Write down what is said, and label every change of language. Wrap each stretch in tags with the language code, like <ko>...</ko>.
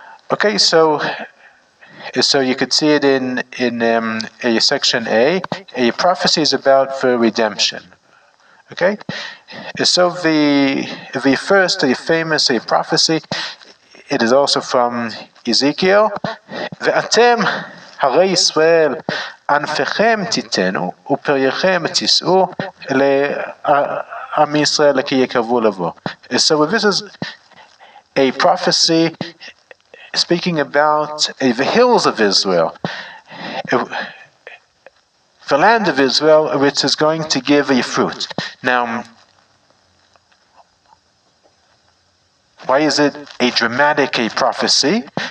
<en>Okay, so you could see it in section A, prophecies about the redemption. Okay, so the first famous prophecy, it is also from Ezekiel.</en> <he>Ve'atem הרי ישראל ענפיכם תיתנו ופרייכם תישאו לעם ישראל כי יקרבו לבוא.</he> <en>So this is a prophecy speaking about the hills of Israel, the land of Israel, which is going to give a fruit. Now, why is it a dramatic prophecy?</en>